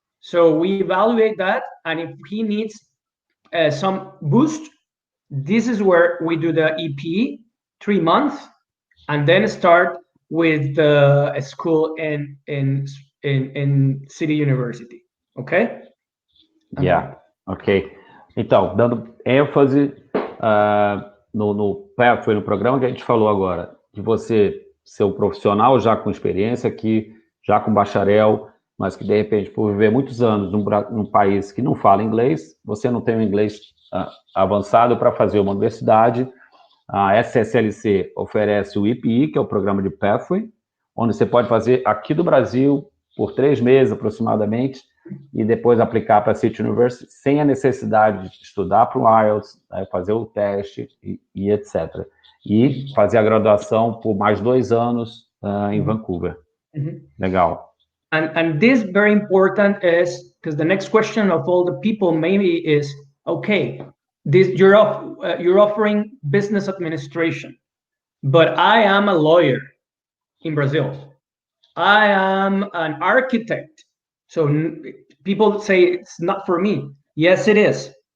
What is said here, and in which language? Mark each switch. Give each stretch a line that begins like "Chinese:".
English: So we evaluate that, and if he needs some boost, this is where we do the EP 3 months, and then start with the school in City University, ok? Yeah, ok.
Portuguese: Então, dando ênfase no Pathway, no programa que a gente falou agora, de você ser um profissional já com experiência aqui, já com bacharel, mas que de repente, por viver muitos anos num país que não fala inglês, você não tem um inglês avançado para fazer uma universidade. A SSLC oferece o IPI, que é o programa de Pathway, onde você pode fazer aqui do Brasil por 3 meses aproximadamente, e depois aplicar para a City University sem a necessidade de estudar para o IELTS, fazer o teste e etc. E fazer a graduação por mais 2 anos em Vancouver. Legal.
English: And this very important is because the next question of all the people maybe is, okay, you're offering business administration, but I am a lawyer in Brazil. I am an architect. So people say it's not for me. Yes, it is.